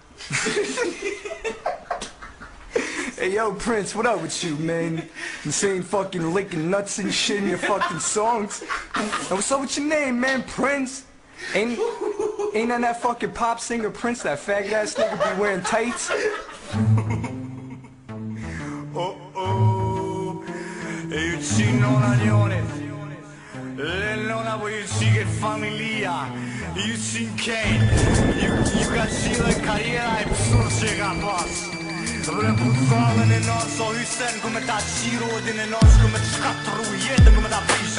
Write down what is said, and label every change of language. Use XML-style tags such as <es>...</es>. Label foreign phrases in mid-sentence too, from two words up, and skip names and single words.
<en>Hey, yo, Prince, what up with you, man? You saying fucking licking nuts and shit in your fucking songs. And what's up with your name, man? Prince? Ain't, ain't that, that fucking pop singer Prince, that faggot ass nigga be wearing tights? Oh, oh.</en> <sq>E ju qi nona njoni. Le nona po ju qi ke familia. Ju qi n'kejt. Ju, ju ka qi dhe karriera e psur që e ka pas. Dhe bre, pu thallën e non, so hysen, ku me ta qi rodin e non, ku me të shkatru jetën, ku me ta prish.</sq>